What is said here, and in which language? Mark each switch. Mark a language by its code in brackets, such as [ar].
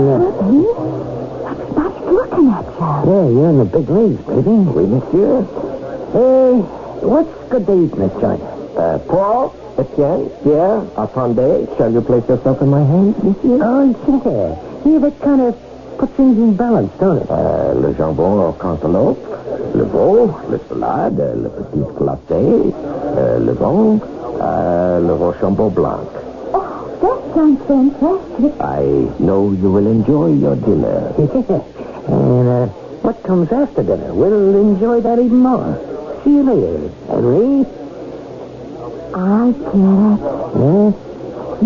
[en] Herbie, everybody's looking at you. Yeah, you're in the big leagues, baby. [fr] Oui, monsieur. [en] Hey, what's good to eat, Miss Joy? [fr] Paul, Etienne, Pierre, attendez. [en] Shall you place yourself in my hands, monsieur? Oh, yeah. Yeah, that kind of puts things in balance, don't it? [fr] Le jambon au cantaloupe, le veau, le salade, le petit glacé, le vin, le Rochambeau blanc. [en] Oh, that sounds fantastic. I know you will enjoy your dinner. And what comes after dinner? We'll enjoy that even more. See you later, Henry. I get it. Yeah?